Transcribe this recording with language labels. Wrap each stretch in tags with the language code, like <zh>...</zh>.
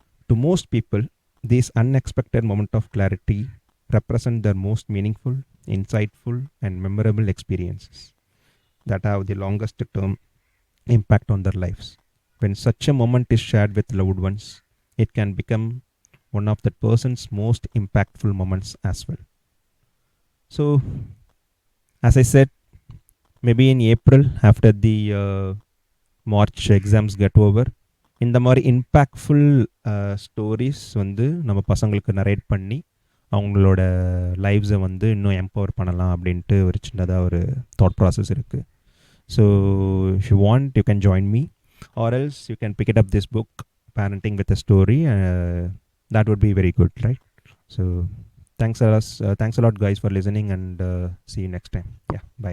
<en>To most people, these unexpected moments of clarity represent their most meaningful, insightful, and memorable experiences that have the longest term impact on their lives. When such a moment is shared with loved ones, it can become one of that person's most impactful moments as well. So, as I said, maybe in April, after the</en> <ta>March exams get over, இந்த மாதிரி impactful stories வந்து நம்ம பசங்களுக்கு narrate பண்ணி அவங்களோட லைஃப்ஸை வந்து இன்னும் empower பண்ணலாம் அப்படின்ட்டு ஒரு சின்னதாக ஒரு தாட் ப்ராசஸ் இருக்குது.</ta> <en>So if you want you can join me, or else you can pick it up this book, Parenting with a Story. That would be very good, right? So thanks a lot guys for listening, and see you next time. Yeah, bye.</en>